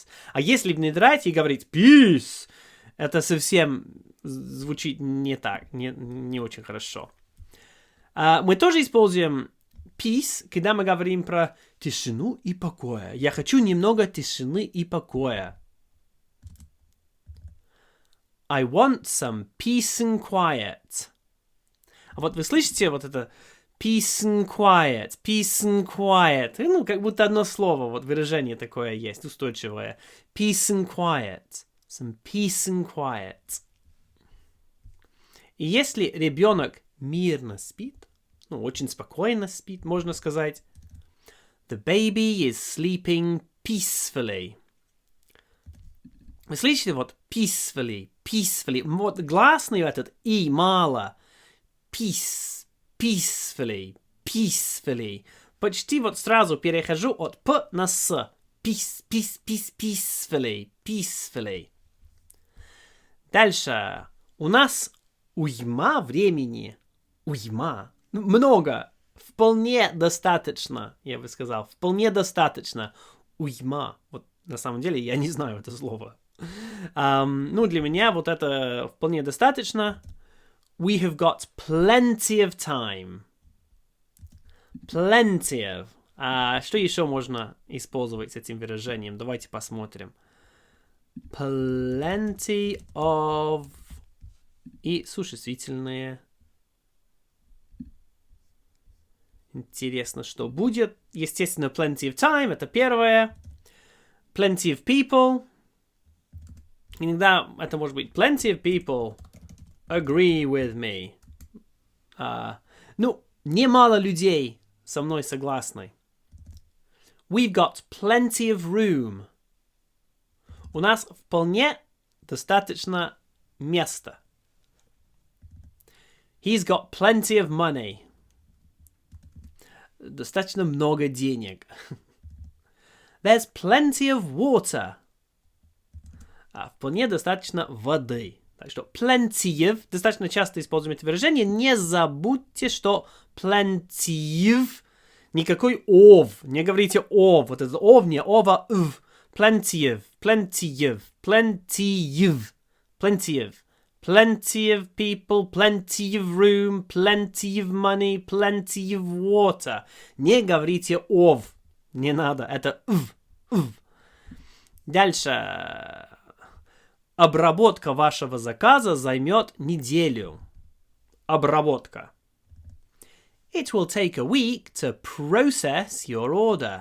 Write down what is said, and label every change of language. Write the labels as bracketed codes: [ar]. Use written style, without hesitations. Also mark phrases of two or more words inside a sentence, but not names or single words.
[ru] А если внедрять и говорить peace, это совсем звучит не так, не очень хорошо. Мы тоже используем peace, когда мы говорим про тишину и покоя. Я хочу немного тишины и покоя. [en] I want some peace and quiet. [ru] А вот вы слышите вот это [en] peace and quiet, peace and quiet. [ru] Ну, как будто одно слово, вот выражение такое есть, устойчивое. [en] Peace and quiet. Some peace and quiet. [ru] И если ребенок мирно спит, ну, очень спокойно спит, можно сказать, [en] the baby is sleeping peacefully. [ru] Вы слышите, вот [en] peacefully, peacefully. [ru] Вот гласный этот и мало. [en] Peace, peacefully, peacefully. [ru] Почти вот сразу перехожу от п на с. [en] Peace, peace, peace, peacefully, peacefully. [ru] Дальше. У нас уйма времени. Уйма. Много. Вполне достаточно, я бы сказал. Вполне достаточно. Уйма. Вот на самом деле я не знаю это слово. Ну, для меня вот это вполне достаточно. [en] We have got plenty of time. Plenty of. [ru] Что еще можно использовать с этим выражением? Давайте посмотрим. [en] Plenty of. [ru] И существительные. Интересно, что будет. Естественно, [en] plenty of time. [ru] Это первое. [en] Plenty of people. [ru] Иногда это может быть [en] plenty of people agree with me. [ru] Ну, немало людей со мной согласны. [en] We've got plenty of room. [ru] У нас вполне достаточно места. [en] He's got plenty of money. [ru] Достаточно много денег. [en] There's plenty of water. [ru] Вполне достаточно воды. Так что [en] plenty of, [ru] достаточно часто используем это выражение. Не забудьте, что [en] plenty of, [ru] никакой of. Не говорите of. Вот это of, не of, of. [en] Plenty of, plenty of, plenty of, plenty of. Plenty of people, plenty of room, plenty of money, plenty of water. [ru] Не говорите of. Не надо. Это of. Дальше. Обработка вашего заказа займет неделю. Обработка. [en] It will take a week to process your order.